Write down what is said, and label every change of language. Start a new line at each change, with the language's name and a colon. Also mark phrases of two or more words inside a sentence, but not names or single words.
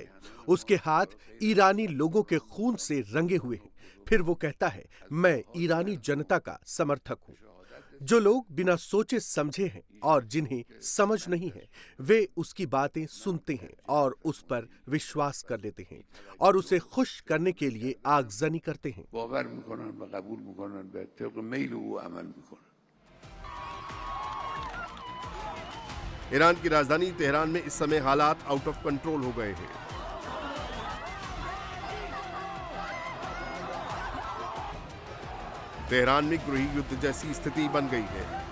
Hindi: उसके हाथ ईरानी लोगों के खून से रंगे हुए हैं। फिर वो कहता है, मैं ईरानी जनता का समर्थक हूं। जो लोग बिना सोचे समझे हैं और जिन्हें समझ नहीं है, वे उसकी बातें सुनते हैं और उस पर विश्वास कर लेते हैं और उसे खुश करने के लिए आगजनी करते हैं।
Persian: باور میکنن و قبول میکنن به طبق میل او عمل میکنن.
Hindi: ईरान की राजधानी तेहरान में इस समय हालात
English: out of control
Hindi: हो गए हैं। तेहरान में गृह युद्ध जैसी स्थिति बन गई है।